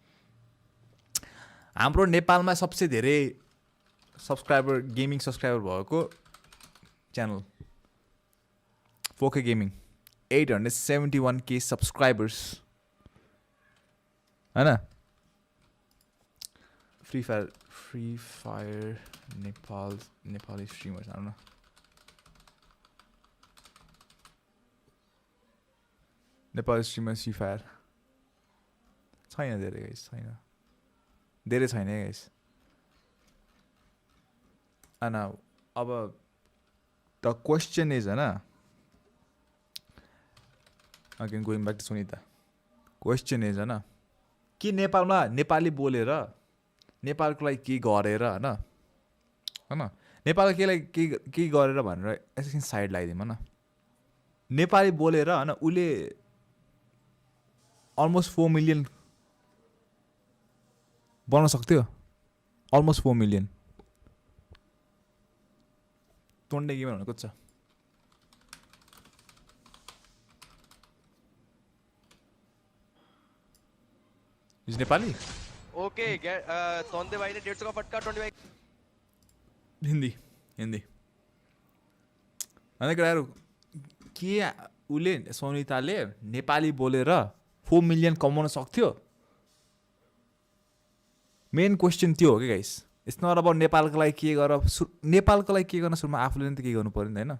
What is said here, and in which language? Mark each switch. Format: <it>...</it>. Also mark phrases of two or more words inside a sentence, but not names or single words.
<ne>हाम्रो नेपालमा सबसे धेरै सब्सक्राइबर,</ne> <en>gaming subscriber</en> <ne>भएको च्यानल 4K गेमिङ, 871K सब्सक्राइबर्स होइन।</ne> <en>Free Fire Nepali streamers, I don't know.</en> <ne>नेपाल स्ट्रिमर फ्री फायर छैन धेरै गाइस, छैन धेरै छैन गाइस. And अब</ne> <en>the question is</en> <ne>हैन,</ne> <en>again going back to</en> <ne>सुनिता,</ne> <en>question is</en> <ne>हैन कि नेपालमा नेपाली बोलेर नेपालको लागि के गरेर हैन हैन नेपालको के गरेर भनेर एकछिन साइड लगाइदिउँ हैन. नेपाली बोलेर हैन उसले</ne> <en>almost 4 million</en> <ne>बनाउन सक्थ्यो,</ne> <en>almost 4 million.</en> <ne>टोन्डे गेमर भनेको छ.</ne> <en>is Nepali</en> <hi>ओके तोंदे भाई ने 150 का फटका 20 भाई</hi> <ne>हिन्दी हिन्दी होइन केटाहरू के उसले सोनिताले नेपाली बोलेर 4 मिलियन कमाउन सक्थ्यो.</ne> <en>main question</en> <ne>त्यो हो कि गाइस.</ne> <en>it's not about</en> <ne>नेपालको लागि के गर, नेपालको लागि के गर्न सुरुमा आफूले नि त के गर्नु पऱ्यो नि त होइन.</ne>